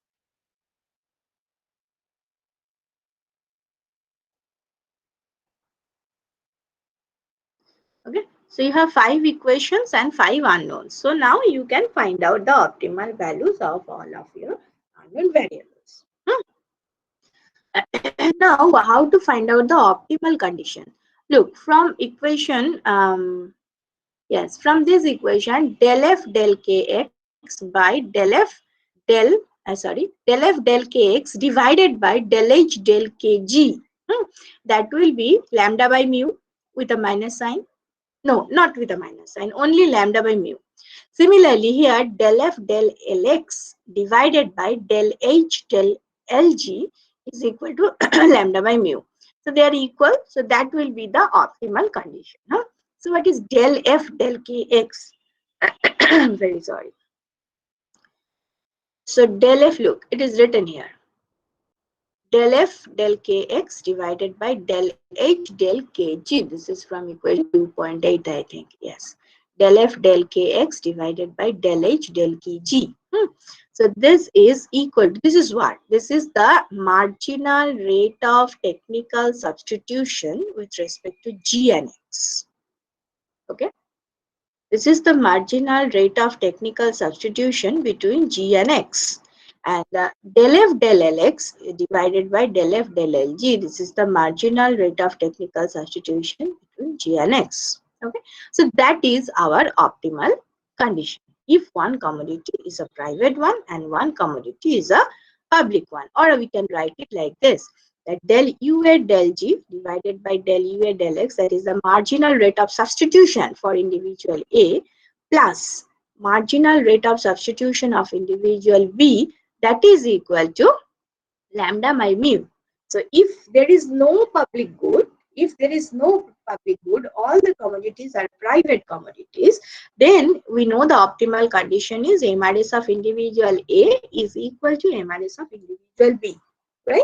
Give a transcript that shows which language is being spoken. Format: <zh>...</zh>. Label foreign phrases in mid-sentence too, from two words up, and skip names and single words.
<en>Okay, so you have 5 equations and 5 unknowns. So now you can find out the optimal values of all of your unknown variables. Now, how to find out the optimal condition? Look, from equation, yes, from this equation, del f del kx by del f del, del f del kx divided by del h del kg. That will be lambda by mu with a minus sign. No, not with a minus sign, only lambda by mu. Similarly, here del f del lx divided by del h del lg is equal to lambda by mu. So they are equal, so that will be the optimal condition. So what is del f del kx? Very sorry. So del f, look, it is written here. Del f del kx divided by del h del kg. This is from equation 2.8, I think. Yes. Del f del kx divided by del h del kg. So this is equal to, this is what? This is the marginal rate of technical substitution with respect to g and x. Okay. This is the marginal rate of technical substitution between g and x. And del f del lx divided by del f del lg, this is the marginal rate of technical substitution between g and x. Okay, so that is our optimal condition. If one commodity is a private one and one commodity is a public one, or we can write it like this: that del UA del G divided by del UA del X, that is the marginal rate of substitution for individual A, plus marginal rate of substitution of individual B, that is equal to lambda by mu. So if there is no public good, all the commodities are private commodities, then we know the optimal condition is MRS of individual A is equal to MRS of individual B, right?</en>